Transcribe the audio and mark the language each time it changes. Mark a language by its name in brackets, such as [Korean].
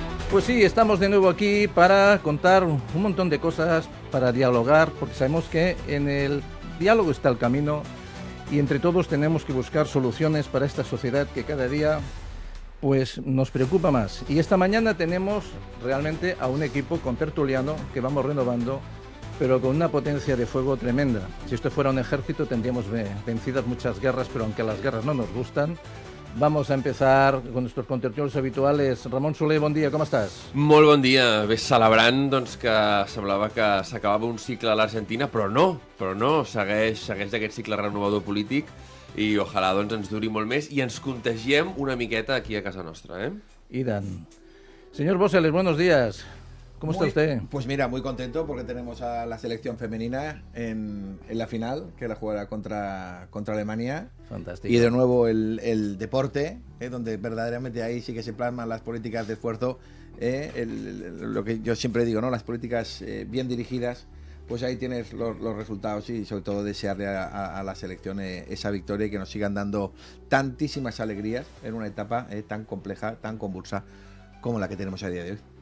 [Spanish] Pues sí, estamos de nuevo aquí para contar un montón de cosas, para dialogar, porque sabemos que en el diálogo está el camino y entre todos tenemos que buscar soluciones para esta sociedad que cada día pues nos preocupa más. Y esta mañana tenemos realmente a un equipo contertuliano que vamos renovando, pero con una potencia de fuego tremenda. Si esto fuera un ejército tendríamos vencidas muchas guerras, pero aunque las guerras no nos gustan, vamos a empezar con nuestros contertulios habituales. [Catalan] Ramon Soler, bon dia, com estàs? Molt bon dia. Bé, celebrant doncs, que semblava que s'acabava un cicle a l'Argentina, però no, segueix aquest cicle renovador polític i ojalà doncs, ens duri molt més i ens contagiem una miqueta aquí a casa nostra. I tant. [Spanish] Señor Bosseles, buenos días. ¿Cómo está usted? Pues mira, muy contento porque tenemos a la selección femenina en la final, que la jugará contra Alemania. Fantástico. Y de nuevo el deporte, donde verdaderamente ahí sí que se plasman las políticas de esfuerzo, lo que yo siempre digo, ¿no? Las políticas bien dirigidas, pues ahí tienes los resultados y sobre todo desearle a la selección esa victoria y que nos sigan dando tantísimas alegrías en una etapa tan compleja, tan convulsa como la que tenemos a día de hoy.